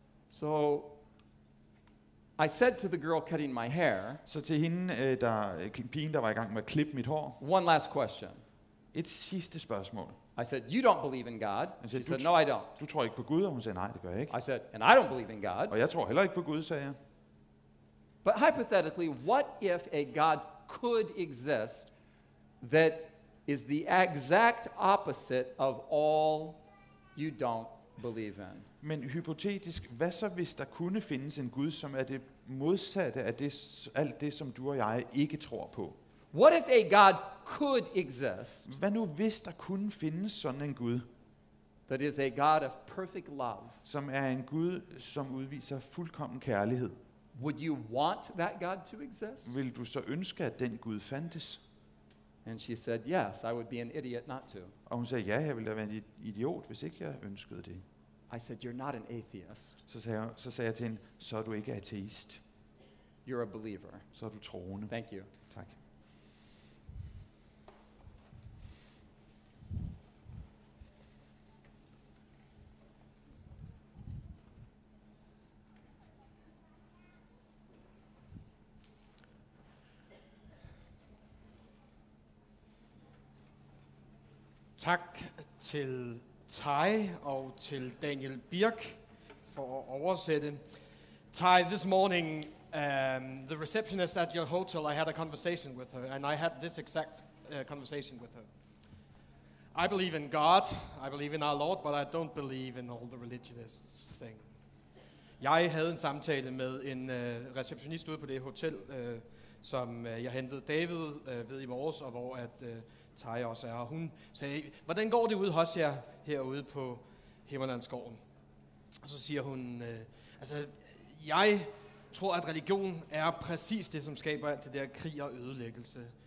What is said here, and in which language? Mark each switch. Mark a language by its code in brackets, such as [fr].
[en] So I said to the girl cutting my hair, [da] Så til hende, pigen, der var i gang med at klippe mit hår, [en] one last question. [da] et sidste spørgsmål. [en] I said, you don't believe in God. [da] Han [en] She [da] sagde, [en] said, no, I don't. [da] du tror ikke på Gud? Og hun sagde, nej, det gør jeg ikke. [en] I said, and I don't believe in God. [da] Og jeg tror heller ikke på Gud, sagde jeg. [en] But hypothetically, what if a God could exist that is the exact opposite of all you don't believe in. [da] Men hypotetisk, hvad så hvis der kunne findes en Gud, som er det modsatte af alt det, som du og jeg ikke tror på? [en] What if a God could exist [da] Hvad nu hvis der kunne findes sådan en Gud, [en] that is a God of perfect love? [da] som er en Gud, som udviser fuldkommen kærlighed? [en] Would you want that God to exist? [da] Vil du så ønske, at den Gud fandtes? [en] And she said, yes, I would be an idiot not to. [da] Og hun sagde, ja, jeg ville da være en idiot, hvis ikke jeg ønskede det. [en] I said, you're not an atheist. [da] Så sagde jeg til hende, så er du ikke ateist, [en] You're a believer. [da] så er du troende. [en] Thank you. [da] Tak. Tak til Tai og til Daniel Birk for at oversætte. [en] Tai, this morning, the receptionist at your hotel, I had a conversation with her, and I had this exact conversation with her. I believe in God, I believe in our Lord, but I don't believe in all the religious thing. [da] Jeg havde en samtale med en receptionist ude på det hotel, som jeg hentede David ved i morges, og hvor Tai også er. Og hun sagde, hvordan går det ude hos jer herude på Himmerlandsgården? Og så siger hun, jeg tror, at religion er præcis det, som skaber alt det der krig og ødelæggelse.